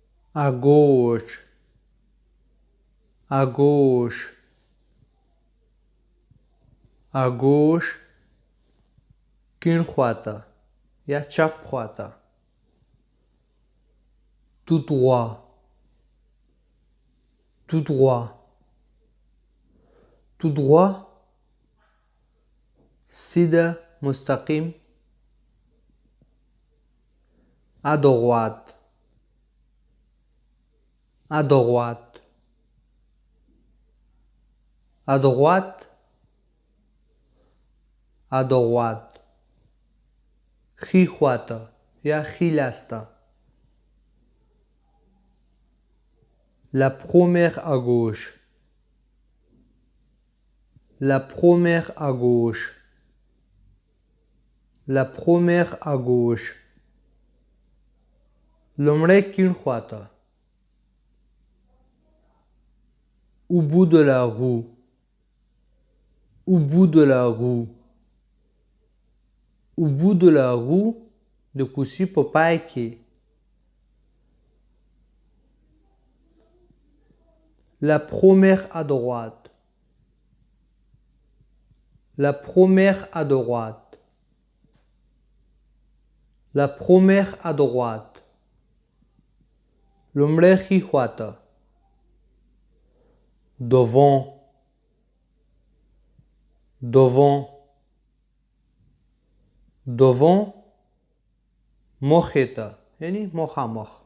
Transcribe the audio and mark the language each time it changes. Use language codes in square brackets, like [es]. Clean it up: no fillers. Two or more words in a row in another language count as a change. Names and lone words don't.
[fr] à gauche, à gauche, à gauche, [ps] کیڼ خواته یا چپ خواته. [fr] tout droit, tout droit, tout droit, [ps] سیده مستقیم. [fr] à droite, à droite, à droite, à droite, [ps] ښي خواته یا ښي لاسته. [fr] la première à gauche, la première à gauche, la première à gauche, [ps] لومړی کیڼ خواته. [fr] au bout de la roue, au bout de la roue, au bout de la roue [ps] د کوڅې په پای کې. [fr] la première à droite, la première à droite, la première à droite, [ps] لومړی ښي خواته. [fr] devant, devant, devant, [ps] مخې ته یعنی مخامخ.